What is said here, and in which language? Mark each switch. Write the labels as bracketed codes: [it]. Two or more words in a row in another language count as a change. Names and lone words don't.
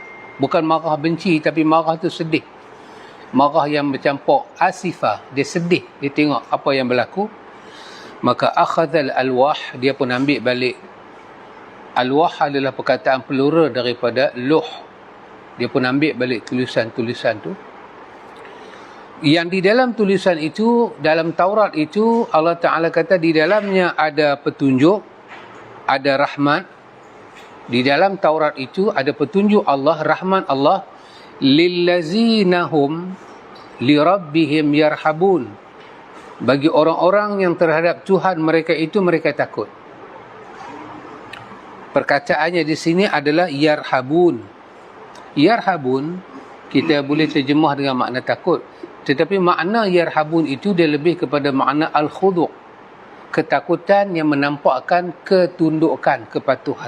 [ms] Bukan marah benci, tapi marah tu sedih. Marah yang bercampur asifah, dia sedih, dia tengok apa yang berlaku. Maka [ar] أخذ الألواح, [ms] dia pun ambil balik. Alwah adalah perkataan plural daripada luh. Dia pun ambil balik tulisan-tulisan tu. Yang di dalam tulisan itu, dalam Taurat itu, Allah Ta'ala kata di dalamnya ada petunjuk, ada rahmat. Di dalam Taurat itu ada petunjuk Allah, rahmat Allah, [ar] للذين هم لربهم يرهبون, [ms] bagi orang-orang yang terhadap Tuhan mereka itu mereka takut. Perkataannya di sini adalah yarhabun. Yarhabun kita boleh terjemah dengan makna takut, tetapi makna yarhabun itu dia lebih kepada makna al-khudu', ketakutan yang menampakkan ketundukan, kepatuhan.